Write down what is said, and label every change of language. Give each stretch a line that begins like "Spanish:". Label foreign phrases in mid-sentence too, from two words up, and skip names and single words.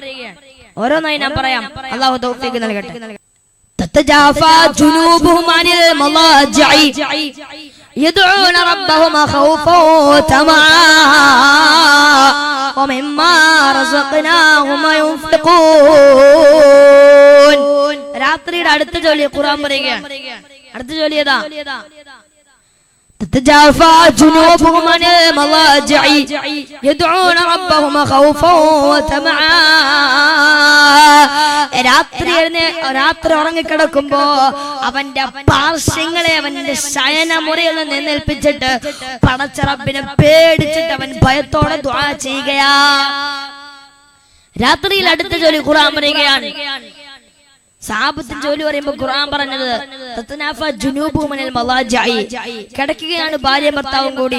Malayalam: ഓരോന്നായി ഞാൻ പറയാം, അല്ലാഹു തൗഫീഖ് നൽകട്ടെ.
Arabic: تتجافى جنوبهم عن المضاجع يدعون ربهم خوفا وطمعا ومما رزقناهم ينفقون.
Malayalam: രാത്രിയുടെ അടുത്ത ജോലി ഖുർആൻ പറയുകയാണ്. അടുത്ത ജോലി ഏതാ?
Arabic: تتجافى جنوبهم عن المضاجع يدعون ربهم خوفا وطمعا.
Malayalam: രാത്രി ഉറങ്ങിക്കിടക്കുമ്പോ അവന്റെ പാർശ്വങ്ങളെ അവന്റെ ശയനമുറിയിൽ നിന്ന് എഴുന്നേൽപ്പിച്ചിട്ട് പടച്ച റബ്ബിനെ പേടിച്ചിട്ട് അവൻ ഭയത്തോടെ ദുആ ചെയ്യുകയാ. രാത്രിയിൽ അടുത്ത ജോലി ഖുർആൻ പറയുകയാണ്. സഹാബത്തിന്റെ ജോലി പറയുമ്പോൾ ഖുർആൻ പറഞ്ഞത് കിടക്കുകയാണ് ഭാര്യ ഭർത്താവും കൂടി.